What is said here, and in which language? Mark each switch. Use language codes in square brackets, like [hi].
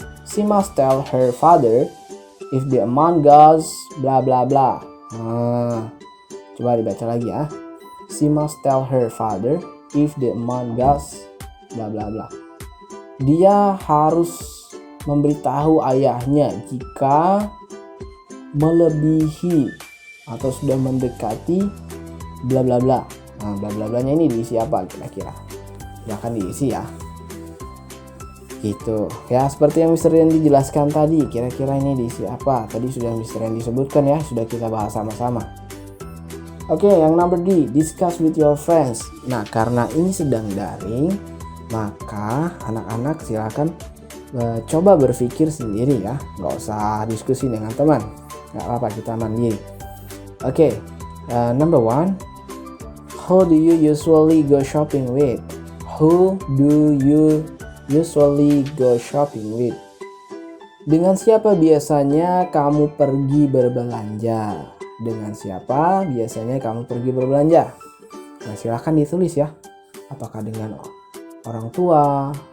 [en] She must tell her father if the amount goes bla bla bla. [id] Nah, coba dibaca lagi, ya. [en] She must tell her father if the amount goes bla bla bla. [id] Dia harus memberitahu ayahnya jika melebihi atau sudah mendekati bla bla bla. Nah, bla bla blanya ini diisi apa kira-kira? Silahkan diisi, ya. Gitu. Ya, seperti yang Mr. Randy jelaskan tadi, kira-kira ini diisi apa? Tadi sudah Mr. Randy sebutkan, ya, sudah kita bahas sama-sama. Oke, yang number D, [en] discuss with your friends. [id] Nah, karena ini sedang daring, maka anak-anak silakan coba berpikir sendiri, ya. Nggak usah diskusi dengan teman. Nggak apa-apa, kita mandiri. [en] Oke, number 1, who do you usually go shopping with? Who do you usually go shopping with? [id] Dengan siapa biasanya kamu pergi berbelanja? Dengan siapa biasanya kamu pergi berbelanja? Nah, silahkan ditulis, ya. Apakah dengan orang tua?